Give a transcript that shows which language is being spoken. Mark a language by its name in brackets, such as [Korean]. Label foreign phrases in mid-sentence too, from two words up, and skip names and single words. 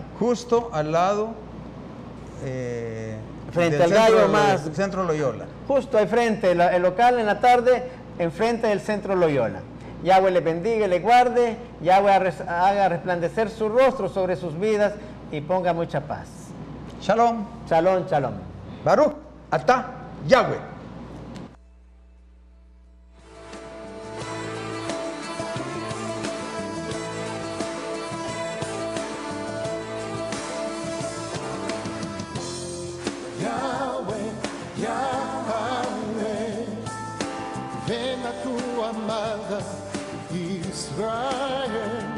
[Spanish] Justo al lado frente al gallo más. Centro Loyola. Justo ahí frente, el local en la tarde, enfrente del Centro Loyola. Yahweh les bendiga y les guarde. Yahweh haga resplandecer su rostro sobre sus vidas y ponga mucha paz. Shalom. Shalom, shalom. [Hebrew] Baruch, Atah, Yahweh. [Spanish] Yahweh, Yahweh, ven a tu amada Israel.